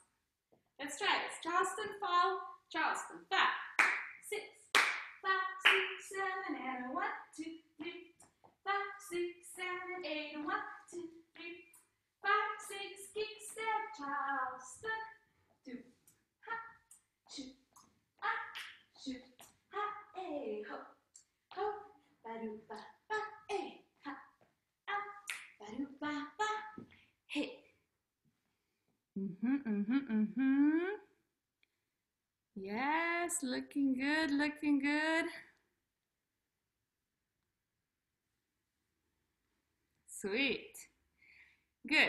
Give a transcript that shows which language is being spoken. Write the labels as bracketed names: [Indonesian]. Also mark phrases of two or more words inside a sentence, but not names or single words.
[English] Let's try this. Charleston, fall, Charleston. 5, 6, 5, 6, 7, and 1, 2, 3, 5, 6, 7, 8, 1, 2, 3, 5, 6, kick, step, Charleston. 2, ha, shoot, ah, shoot, ha, eh, ho, ho, ba-doo, ba, ba, eh, ha, ah, ba-doo, ba, ba, hey. Yes, looking good, looking good. Sweet. Good.